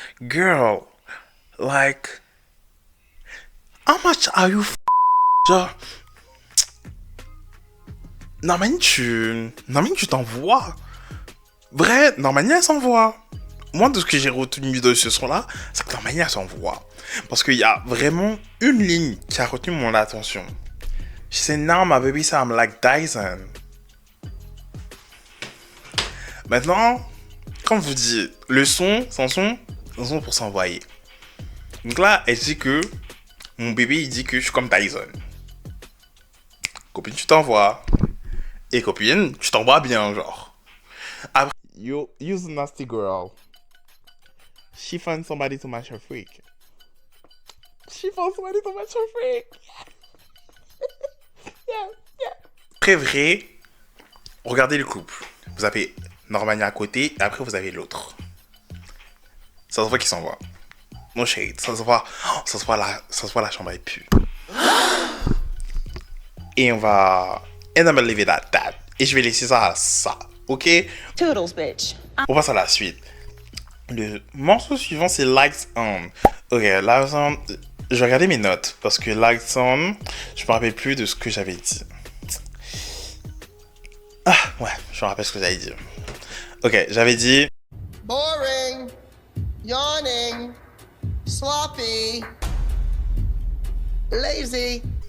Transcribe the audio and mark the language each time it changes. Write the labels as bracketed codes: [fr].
[en] Girl, like, how much are you [fr] genre, normalement, tu t'envoies. Vrai, normalement, elle s'envoie. Moi, de ce que j'ai retenu de ce son-là, c'est que normalement, elle s'envoie. Parce qu'il y a vraiment une ligne qui a retenu mon attention. [en] She said, now my baby said I'm like Dyson. [fr] Maintenant, comme je vous dis, le son, sans son, un son pour s'envoyer. Donc là, elle dit que mon bébé, il dit que je suis comme Dyson. Copine, tu t'envoies. Et copine, tu t'envoies bien, genre. Après, [en] You's a nasty girl. She found somebody to match her freak. She found somebody to match her freak. Yeah. [fr] très vrai, regardez le couple. Vous avez Normania à côté et après vous avez l'autre. Ça se voit qu'ils s'envoient. [en] No shade. [fr] Ça se voit la chambre est pue. Et on va... [en] And I'm gonna leave it at that. [fr] Et je vais laisser ça à ça. Ok? [en] Toodles, bitch. [fr] On passe à la suite. Le morceau suivant, c'est Lights On. Ok, Lights On... Je vais regarder mes notes. Parce que Lights On, je me rappelle plus de ce que j'avais dit. Ah, ouais, je me rappelle ce que j'avais dit. Ok, j'avais dit... [en] Boring, yawning, sloppy, lazy.